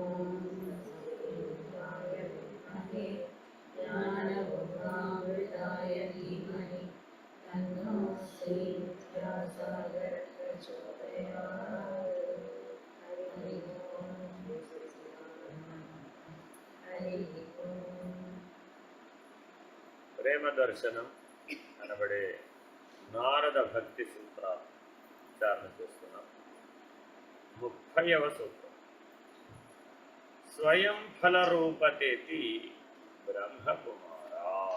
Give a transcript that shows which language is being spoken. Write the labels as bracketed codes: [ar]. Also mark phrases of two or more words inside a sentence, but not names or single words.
[sa] रुद्राय विद्महे ज्ञानगुणामृताय धीमहि तन्नो श्रीविद्यासागरः प्रचोदयात् हरि ओम् [te] ప్రేమ దర్శనం అనబడే నారద భక్తి సూత్రాలు విచారణ చేస్తున్నాం. 30వ సూత్రం, [sa] స్వయం ఫల రూపతేతి బ్రహ్మకుమారా.